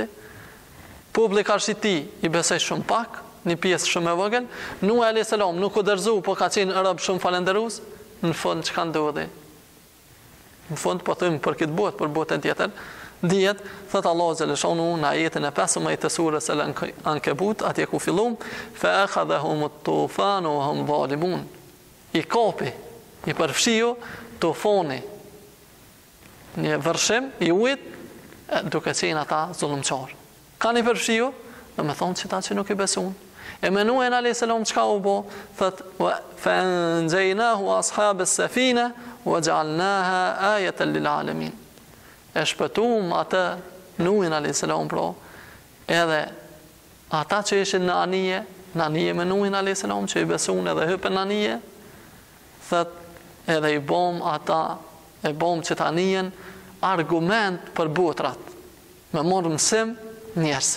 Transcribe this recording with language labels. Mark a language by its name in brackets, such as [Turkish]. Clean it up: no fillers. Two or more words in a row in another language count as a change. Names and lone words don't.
[Albanian] Populli karshiti i besoi shumë pak, një pjesë shumë e vogël. Nuhi [Arabic] عليه السلام [Albanian] nuk u dorëzu, po ka qenë rob shumë falënderues. Në fund çka ndodhi? Në fund po them për këtë botë, për botën tjetër. Dihet, thot Allahu xhaleshonu në ajetin e 15 të surës Al-Ankabut, atje ku fillon, [Arabic] فأخذهم الطوفان وهم ظالمون. [Albanian] I kapi, i përfshiu tufani. Një vërshim i ujit duke qenë ata zullumçar. Kanë i përfshiu, dhe me thonë që ta që nuk i besun. E me Nuhin [Arabic] عليه السلام [Albanian] çka u bë? [Arabic] Thot فأنجيناه أصحاب السفينة وجعلناها آية للعالمين. [Albanian] E shpëtum atë Nuhin [Arabic] عليه السلام [Albanian] pra, edhe ata që ishin në anije me Nuhin [Arabic] عليه السلام [Albanian] që i besun edhe hypen në anije, thot edhe i bom ata, e bom që të anijen argument për botrat, me morë mësim njerëzit.